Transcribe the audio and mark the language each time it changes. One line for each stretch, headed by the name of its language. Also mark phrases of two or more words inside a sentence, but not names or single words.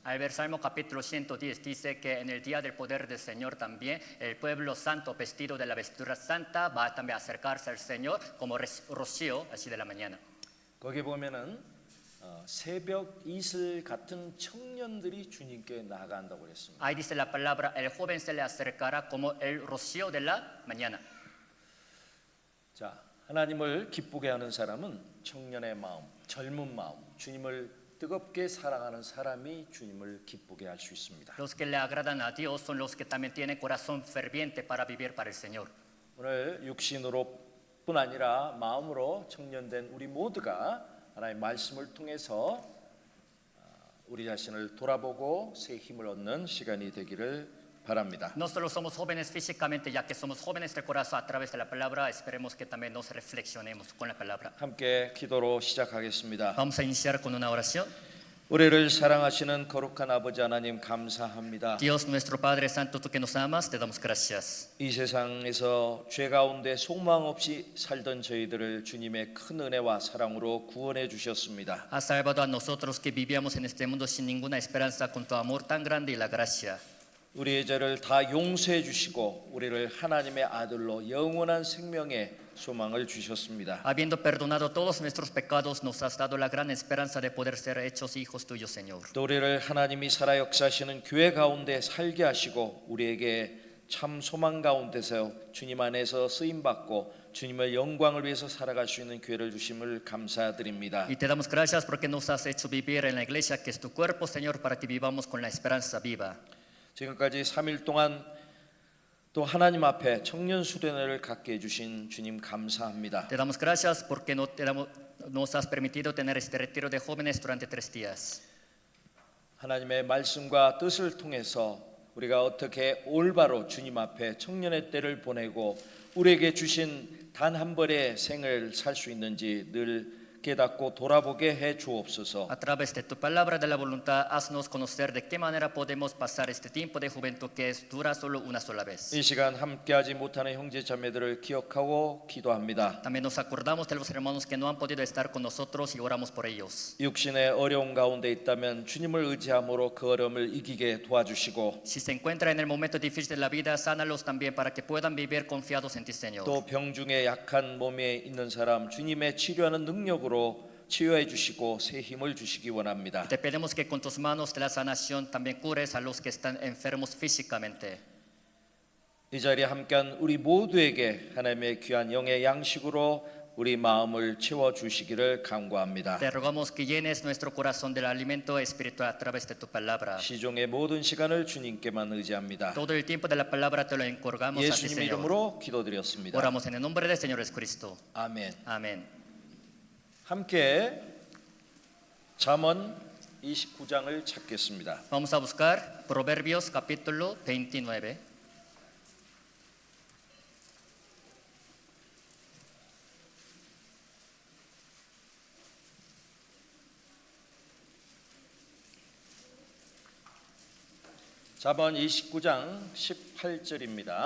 Spanish: Al ver Salmo capítulo 110 dice que en el día del poder del Señor también el pueblo santo vestido de la vestidura santa va también a acercarse al Señor como rocío así de la mañana.
Korean: 거기 보면은 새벽 이슬 같은 청년들이 주님께 나아간다고 그랬습니다.
Spanish: Ahí dice la palabra, el joven se le acercará como el rocío de la mañana.
Korean: 자, 하나님을 기쁘게 하는 사람은 청년의 마음, 젊은 마음, 주님을 뜨겁게 사랑하는 사람이 주님을 기쁘게 할 수 있습니다.
Spanish: Los que le agradan a Dios son los que también tienen corazón ferviente para vivir para el Señor.
Korean: 오늘 육신으로뿐 아니라 마음으로 청년된 우리 모두가 하나님의 말씀을 통해서 우리 자신을 돌아보고 새 힘을 얻는 시간이 되기를 바랍니다.
Spanish: No solo somos jóvenes físicamente, ya que somos jóvenes del corazón a través de la palabra, esperemos que también nos reflexionemos con la palabra.
Korean: 함께 기도로 시작하겠습니다.
Spanish: Vamos a iniciar con una oración.
Korean: 우리를 사랑하시는 거룩한 아버지 하나님 감사합니다.
Spanish: Dios nuestro Padre Santo, tú que nos amas, te damos gracias.
Korean: 이 세상에서 죄 가운데 소망 없이 살던 저희들을 주님의 큰 은혜와 사랑으로 구원해 주셨습니다.
Spanish: Has salvado a nosotros que vivíamos en este mundo sin ninguna esperanza con tu amor tan grande y la gracia.
Korean: 우리의 죄를 다 용서해 주시고 우리를 하나님의 아들로 영원한 생명의 소망을 주셨습니다.
Spanish: Habiendo perdonado todos nuestros pecados, nos has dado la gran esperanza de poder ser hechos hijos tuyos, Señor.
Korean: 또 우리를 하나님이 살아 역사하시는 교회 가운데 살게 하시고 우리에게 참 소망 가운데서 주님 안에서 쓰임 받고 주님의 영광을 위해서 살아갈 수 있는 교회를 주심을 감사드립니다.
Spanish: Y te damos gracias porque nos has hecho vivir en la iglesia que es tu cuerpo, Señor, para que vivamos con la esperanza viva.
Korean: 지금까지 3일 동안 또 하나님 앞에 청년 수련회를 갖게 해주신 주님 감사합니다.
Spanish: Te damos gracias porque nos has permitido tener este retiro de jóvenes durante 3 días.
Korean: 하나님의 말씀과 뜻을 통해서 우리가 어떻게 올바로 주님 앞에 청년의 때를 보내고 우리에게 주신 단 한 번의 생을 살 수 있는지 늘 깨닫고 돌아보게 해 주옵소서.
Spanish: A través de tu palabra de la voluntad, haznos conocer de qué manera podemos pasar este tiempo de juventud que dura solo una sola vez.
Korean: 이 시간 함께하지 못하는 형제 자매들을 기억하고 기도합니다.
Spanish: También nos acordamos de los hermanos que no han podido estar con nosotros y oramos por ellos.
Korean: 육신의 어려움 가운데 있다면 주님을 의지함으로 그 어려움을 이기게 도와주시고
Spanish: Si se encuentra en el momento difícil de la vida, sánalos también para que puedan vivir confiados en ti, Señor.
Korean: 또 병중에 약한 몸에 있는 사람 주님의 치료하는 능력으로 치유해 주시고 새 힘을 주시기 원합니다.
Spanish: Te pedimos que con tus manos de la sanación también cures a los que están enfermos físicamente.
Korean: 이 자리에 함께한 우리 모두에게 하나님의 귀한 영의 양식으로 우리 마음을 채워 주시기를 간구합니다.
Spanish: Te rogamos que llenes nuestro corazón del alimento espiritual a través de tu palabra.
Korean: 시종의 모든 시간을 주님께만 의지합니다.
Spanish: Todo el tiempo de la palabra te lo encargamos a ti,
Korean: 예수님
Spanish: Señor.
Korean: 이름으로 기도드렸습니다.
Spanish: Oramos en el nombre del Señor Jesucristo.
Korean: 아멘.
Spanish: Amén.
Korean: 함께 잠언 29장을 찾겠습니다.
Spanish: Vamos a buscar Proverbios capítulo 29.
Korean: 잠언 29장 18절입니다.